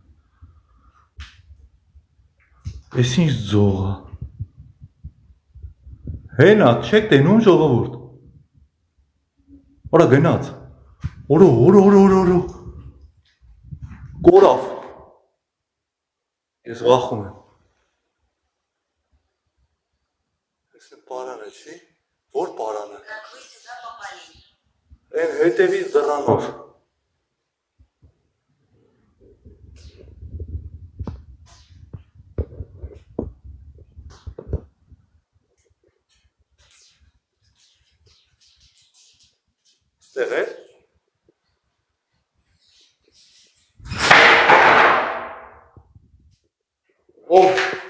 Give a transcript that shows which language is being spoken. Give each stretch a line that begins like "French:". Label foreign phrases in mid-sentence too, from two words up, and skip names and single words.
Armenian: Էս ինչ ձող է։ Հենա, չեք տենում ժողովուրդ։ Որա գնաց։ Օրո։ Կորավ։ Ես վախում եմ։ Էս է պարանը, չի։ Որ պարանը։
Russian: Как вы сюда попали?
Armenian: Այն հետևից դռանով։ Ստեղ է։ Ով։